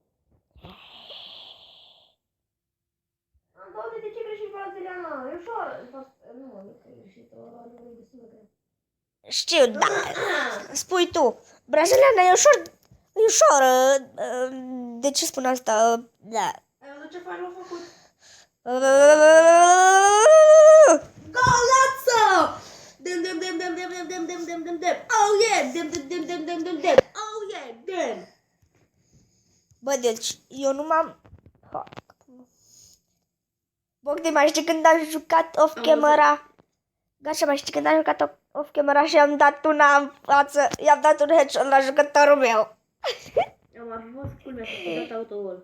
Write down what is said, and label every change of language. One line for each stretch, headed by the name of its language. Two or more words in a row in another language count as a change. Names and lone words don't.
Romanian: Am doamne, de ce greșit braziliana? E ușor. Nu, nu că e greșit. Nu e destul de greu. Știu, da. Spui tu. Braziliana e ușor. E ușor. De ce spun asta? Da. Ai văzut ce fain l-a făcut? Uh, Golață! Dem, dem, dem, dem, dem, dem, dem, dem, dem, dem, dem.
English: Oh yeah! Dem, dem, dem, dem, dem, dem, dem. Oh yeah! Dem!
Romanian: Bă, deci, eu nu m-am... Bogdi, mai știi când am jucat off-camera? Gașa, mai știi când am jucat off-camera și i-am dat una în față, i-am dat un headshot la jucătorul meu. Am fost culmea că a dat autogol.